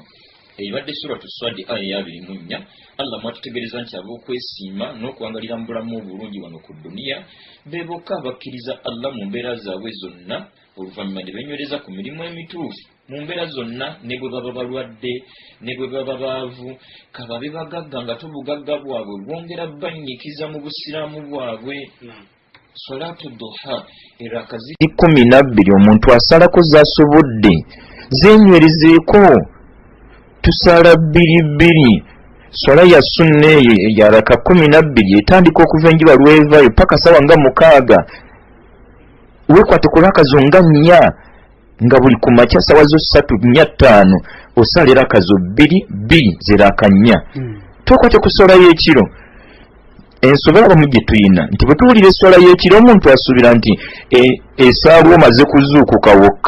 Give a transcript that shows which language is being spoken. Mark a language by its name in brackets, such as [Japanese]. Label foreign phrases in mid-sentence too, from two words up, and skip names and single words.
[Ganda] Ebadde suratu Swadi aya ya 24 Allah mwatutegereza nti ab'okwesiima n'okwangalira mu bulamu obulungi wano ku dduniya be bokka abakkiriza Allah mu mbeera zaabwe zonna oluvannyuma ne benywereza ku mirimu emituufu mu mbeera zonna, ne bwe baba balwadde ne bwe baba baavu kababe bagagga nga tobugagga bwabwe bwongera bannyikiza mu busiraamu bwabwe. [Arabic] صلاة الضحى erakazi [Ganda] 12 omuntu asalako z'asobodde zenywerezeeko tusala 2 swala ya sunna ya raka 12 etandika okuva enjuba lwevayo paka sawa nga 6 wekwate ku raka zo nga 4 nga buli ku makya sawa zo 3 4 5 osala raka zo 2 ziraka 4 tokwate ku swala y'ekiro ensobola abamu gye tuyina nti bwe tuwulira eswala y'ekiro omuntu asuubira nti esaawa omaze kuzuukuka wokka.